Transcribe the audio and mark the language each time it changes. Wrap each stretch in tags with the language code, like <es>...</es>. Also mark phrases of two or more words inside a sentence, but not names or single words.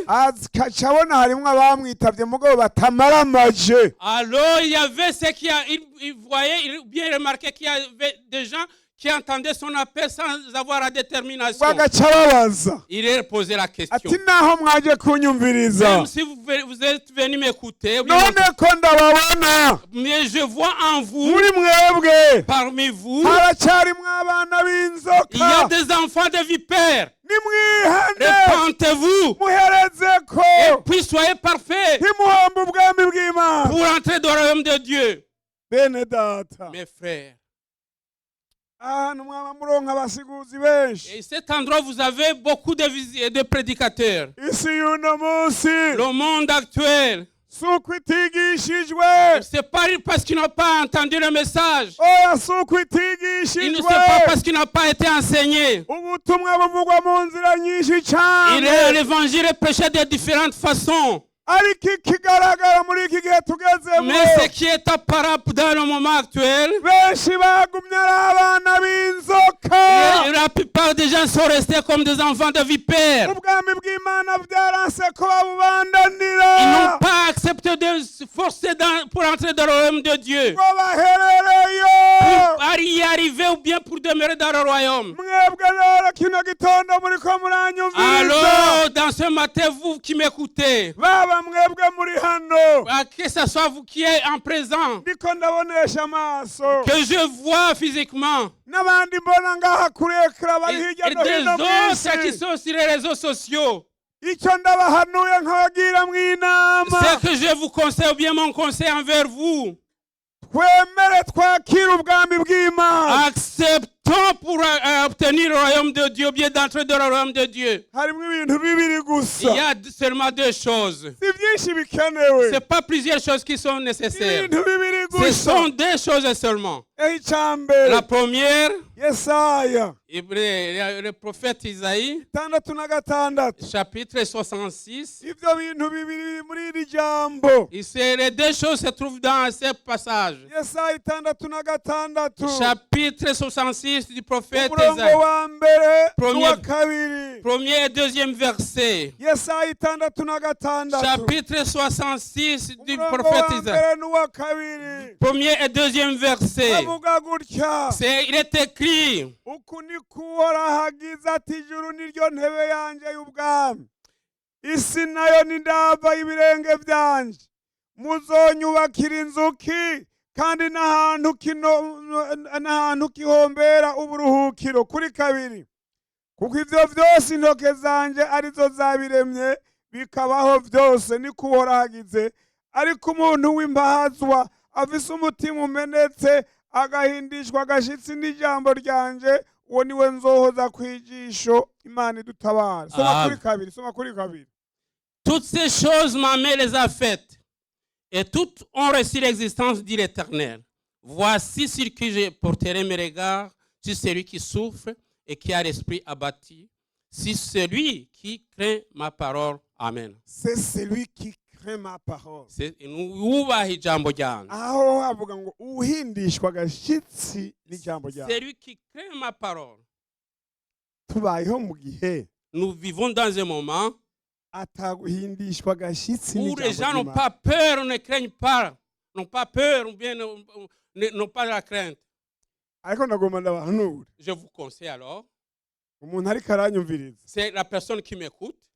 <rn>akaca abona harimwo abamwitavye mugabo batamaramaje.</rn> <fr>alors il y avait ceux qui il voyait, il bien remarqué qu'il y avait des gens qui entendaient son appel sans avoir la détermination.</fr> <rn>bagaca babaza</rn> <fr>Il a posé la question.</fr> <rn>ati naho mwaje kunyumviriza,</rn> <fr>Même si vous êtes venu m'écouter,</fr> <rn>none ko ndababona</rn> <fr>mais je vois en vous,</fr> <rn>muri mwebwe</rn> <fr>parmi vous,</fr> <rn>haracarimwo abana</rn> <fr>il y a</fr> <rn>b'inzoka.</rn> <fr>des enfants de vipères.</fr> <rn>nimwihane</rn> <fr>Repentez-vous</fr> <rn>muherezeko,</rn> <fr>et puis soyez parfaits</fr> <rn>ntimuhombe ubwami bw'Imana.</rn> <fr>pour entrer dans le royaume de Dieu.</fr> <rn>bene data,</rn> <fr>Mes frères,</fr> <rn>ahantu mwaba muronka abasiguzi benshi,</rn> <fr>et cet endroit, vous avez beaucoup de prédicateurs.</fr> <rn>isi y'uno munsi</rn> <fr>Le monde actuel,</fr> <rn>si uko itigishijwe,</rn> <fr>c'est pas parce qu'ils n'ont pas entendu le message.</fr> <rn>oya si uko</rn> <fr>Ils ne</fr> <rn>itigishijwe,</rn> <fr>sont pas parce qu'ils n'ont pas été enseignés.</fr> <rn>ubutumwa buvugwa mu nzira nyinshi cyane,</rn> <fr>L'évangile est prêché de différentes façons.</fr> <rn>ariko ikigaragara muri iki gihe tugezemo,</rn> <fr>Mais ce qui est apparent dans le moment actuel,</fr> <rn>benshi bagumye ari abana b'inzoka.</rn> <fr>la plupart des gens sont restés comme des enfants de vipères.</fr> <rn>ubwami bw'Imana byaranse ko</rn> <fr>Ils</fr> <rn>babubandanira,</rn> <fr>n'ont pas accepté de se forcer pour entrer dans le royaume de Dieu.</fr> <rn>ngo baherereyo.</rn> <fr>Pour y arriver ou bien pour demeurer dans le royaume.</fr> <rn>mwebwe rero kino gitondo muriko muranyumviriza,</rn> <fr>Alors, dans ce matin, vous qui m'écoutez,</fr> <rn>baba mwebwe muri hano,</rn> <fr>que ce soit vous qui êtes en présent,</fr> <rn>ndiko ndabonesha amaso,</rn> <fr>que je vois physiquement,</fr> <rn>n'abandi mbona ngaha kurekera bari hirya</rn> <fr>et</fr> <rn>no</rn> <fr>des</fr> <rn>hino</rn> <fr>autres qui</fr> <rn>mw'isi.</rn> <fr>sont sur les réseaux sociaux.</fr> <rn>icyo ndabahanuye nkabagira mw'inama,</rn> <fr>Ce que je vous conseille, ou bien mon conseil envers vous,</fr> <rn>twemere twakire ubwami bw'Imana.</rn> <fr>acceptons pour obtenir le royaume de Dieu, ou bien d'entrer dans le royaume de Dieu.</fr> <rn>harimo ibintu bibiri</rn> <fr>Il</fr> <rn>gusa,</rn> <fr>y a seulement deux choses.</fr> <rn>si byinshi bikenewe,</rn> <fr>Ce n'est pas plusieurs choses qui sont nécessaires.</fr> <rn>ibintu bibiri</rn> <fr>Ce</fr> <rn>gusa.</rn> <fr>sont deux choses seulement.</fr> <rn>icya mbere,</rn> <fr>La première,</fr> <rn>Yesaya</rn> <fr>le prophète Isaïe,</fr> <rn>6:6,</rn> <fr>chapitre 66.</fr> <rn>ibyo bintu bibiri muri iri jambo.</rn> <fr>Et les deux choses se trouvent dans ce passage.</fr> <rn>Yesaya 6:6,</rn> <fr>Chapitre 66 du prophète</fr> <rn>umurongo</rn> <fr>Isaïe.</fr> <rn>wa mbere</rn> <fr>Premier-</fr> <rn>n'uwa kabiri.</rn> <fr>Premier et deuxième verset.</fr> <rn>Yesaya 6:6,</rn> <fr>Chapitre 66 du</fr> <rn>umurongo</rn> <fr>prophète</fr> <rn>wa</rn> <fr>Isaïe.</fr> <rn>mbere n'uwa kabiri.</rn> <fr>Premier et deuxième verset.</fr> <rn>avuga gutya,</rn> <fr>Il est écrit,</fr> <rn>uku niko uhoraho agize ati, ijuru niryo ntebe yanjye y'ubwami, isi nayo ni ndava y'ibirenge byanje. muzonyubakira inzuki, kandi n'ahantu kihombera uburuhukiro. kuri kabiri, kuko ivyo vyose intoke zanje arizo zabiremye, bikabaho byose niko uhoraho agize. Ariko umuntu w'imbahazwa afise umutima umenetse agahindishwa agashitsi n'ijambo ryanje, uwo niwe nzohoza kwijisho. Imana idutabara. Soma kuri kabiri.</rn> <fr>Toutes ces choses, ma main les a faites, et toutes ont reçu l'existence, dit l'Éternel. Voici sur qui je porterai mes regards, sur celui qui souffre et qui a l'esprit abattu, sur celui qui craint ma parole. Amen. C'est celui qui craint ma parole.</fr> <rn>Aho havuga ngo uhindishwa agashitsi n'ijambo ryawe.</rn> <fr>Celui qui craint ma parole.</fr> <rn>Tubayeho mu gihe.</rn> <fr>Nous vivons dans un moment où les gens n'ont pas peur, ne craignent pas, n'ont pas peur ou bien n'ont pas la crainte. Je vous conseille alors, c'est la personne qui m'écoute.</fr>